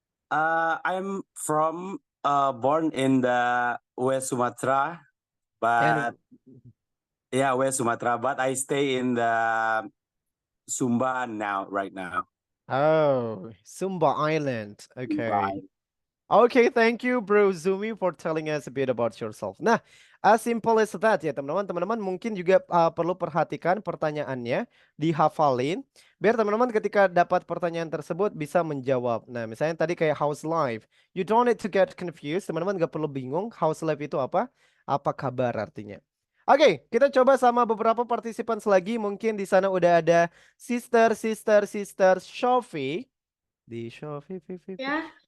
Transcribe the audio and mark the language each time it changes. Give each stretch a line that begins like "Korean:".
English: I'm from born in the West Sumatra, but West Sumatra, but I stay in the Sumba right now. Oh, Sumba Island. Okay. Okay, thank you Bro Zumi for telling us a bit about yourself. Nah, as simple as that
Indonesian: ya teman-teman. Teman-teman mungkin juga perlu perhatikan pertanyaannya, dihafalin, biar teman-teman ketika dapat pertanyaan tersebut bisa menjawab. Nah, misalnya tadi kayak
English: how's life. You don't need to get confused.
Indonesian: Teman-teman gak perlu bingung
English: how's life
Indonesian: itu apa? Apa kabar artinya. Oke, kita coba sama beberapa participants lagi. Mungkin di sana udah ada sister Shofi. Di Shofi.
English: Yeah.